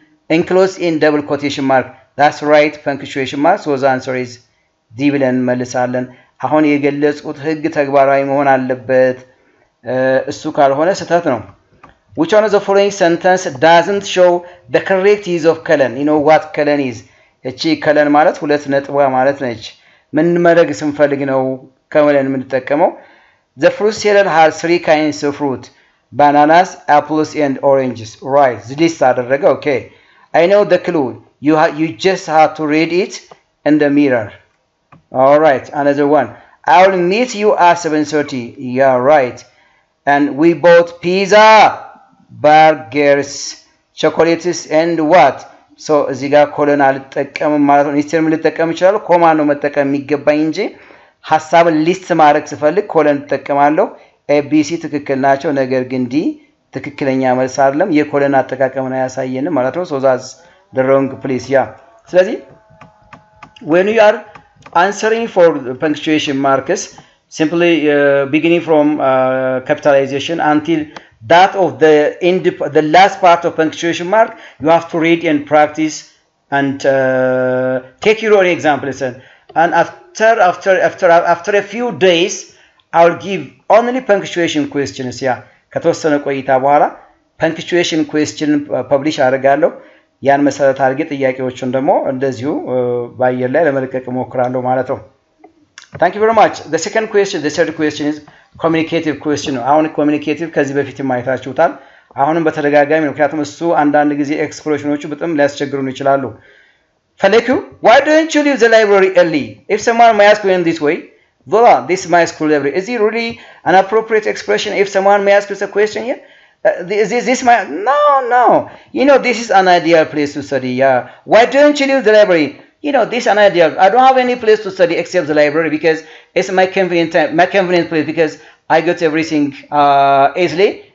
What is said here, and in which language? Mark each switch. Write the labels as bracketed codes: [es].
[en] enclosed in double quotation mark. That's right, punctuation mark. So the answer is D [am] ብለን እንመልሳለን። አሁን የገለጽኩት ህግ ተግባራዊ መሆን አለበት። እሱ ካልሆነ ስህተት ነው። [en] Which one of the following sentence doesn't show the correct use of colon? You know what colon is? [am] እቺ colon ማለት ሁለት ነጥብ ማለት ነች። ምን ማድረግ ስንፈልግ ነው colon የምንጠቀመው? [en] The fruit seller has 3 kinds of fruit: bananas, apples and oranges. Right, this [am] አደረገ. [en] Okay, I know the clue. You just have to read it in the mirror. All right, another one. I will meet you at 7:30. Yeah, right. And we bought pizza, burgers, chocolates and what? [am] So እዚህ ጋር ኮሎን አልጠቀምም ማለት ነው። ኢንስቴድ ምን ልጠቀም ይችላል? ኮማ ነው መጠቀም የሚገባኝ እንጂ ሐሳብን ሊስት ማድረግ ስፈልግ ኮሎን ተጠቀማለሁ። ኤቢሲ ትክክል ናቸው፣ ነገር ግን ዲ ትክክለኛ መልስ አይደለም። የኮሎን አጠቃቀምን አያሳየንም ማለት ነው። [en] so that's the wrong place. Yeah, [am] ስለዚህ [en] when you are answering for punctuation marks, simply beginning from capitalization until that of the last part of punctuation mark, you have to read and practice and take your own examples. And after a few days, I will give only punctuation questions. [am] Yeah, ከተወሰነ ቆይታ በኋላ punctuation question publish አደርጋለሁ። ያን መሰረት አድርጌ ጥያቄዎቹን ደግሞ እንደዚሁ ባየር ላይ ለመለቀቅ እሞክራለሁ ማለት ነው። [en] Thank you very much. The second question, the third question is communicative question. [am] አሁን communicative ከዚህ በፊት ማየታችሁታል። አሁንም በተደጋጋሚ ምክንያቱም እሱ አንዳንድ ጊዜ ኤክስፕሬሽኖቹ በጣም ሊያስቸግሩን ይችላሉ። ፈለኪው [en] why don't you leave the library early? If someone may ask you in this way, voila, this is my school library. Is it really an appropriate expression if someone may ask you a question here? This my no. You know, this is an ideal place to study. Yeah. Why don't you leave the library? You know, this is an ideal. I don't have any place to study except the library because it's my convenient place because I got everything easily.